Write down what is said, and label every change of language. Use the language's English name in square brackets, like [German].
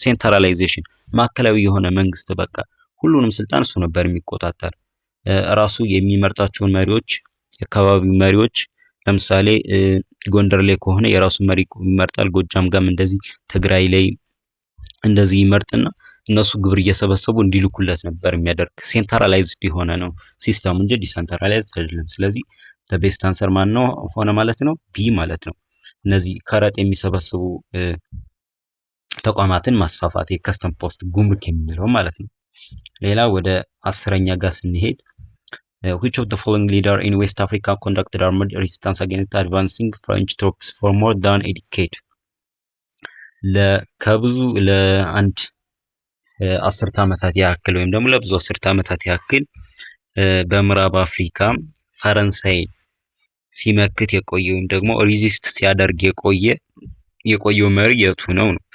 [Amharic] ሴንትራላይዜሽን፣ ማዕከላዊ የሆነ መንግስት በቃ ሁሉንም ስልጣን እሱ ነበር የሚቆጣጠር። ራሱ የሚመርጣቸውን መሪዎች፣ የአካባቢው መሪዎች ለምሳሌ ጎንደር ላይ ከሆነ የራሱን መሪ ይመርጣል። ጎጃም ጋም እንደዚህ፣ ትግራይ ላይ እንደዚህ ይመርጥና እነሱ ግብር እየሰበሰቡ እንዲልኩለት ነበር የሚያደርግ። ሴንትራላይዝድ የሆነ ነው ሲስተሙ እንጂ ዲሰንትራላይዝድ አይደለም። ስለዚህ ቤስት አንሰር ማን ነው ሆነ ማለት ነው? ቢ ማለት ነው። እነዚህ ከረጥ የሚሰበስቡ ተቋማትን ማስፋፋት የከስተም ፖስት ጉምሩክ የምንለው ማለት ነው። ሌላ ወደ 10ኛ ጋር ስንሄድ [English] which of the following leader in West Africa conducted armed resistance against advancing French troops for more than a decade? [Amharic] ከብዙ ለአንድ 10 ዓመታት ያክል ወይም ደግሞ ለብዙ 10 ዓመታት ያክል በምዕራብ አፍሪካ ፈረንሳይ ሲመክት የቆየ ወይም ደግሞ ሪዚስት ሲያደርግ የቆየው መሪ የቱ ነው?